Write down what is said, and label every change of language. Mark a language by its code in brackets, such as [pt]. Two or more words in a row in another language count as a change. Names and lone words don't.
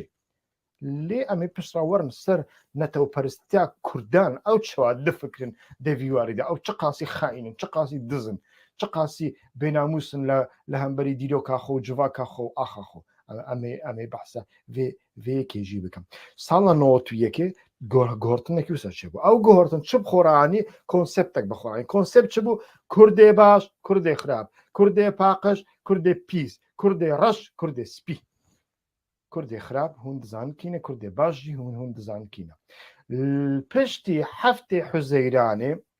[ku] lê em ê pişta werin ser netewperistiya Kurdan ew çawa difikirin devî warî de ew çi qasî xaînin çi qasî dizin çi qasî bênamûsin li hemberî dîroka xwe û civaka xwe û axa xwe em ê behsa vê yekê jî bikim sala 91 گۆڕتنێکی وسە چێ بوو ئەو گۆڕتن چ بخۆڕانی کۆنسپتێک بخۆڕانی کۆنسپت چ بوو کوردێ باش کوردێ خراپ کوردێ پاقش کوردێ پیس کوردێ ڕەش کوردێ سپی کوردێ خراپ هون دزان کینە کوردێ باشی هون دزان کینە پشتی هەفتێ حوزەیرانێ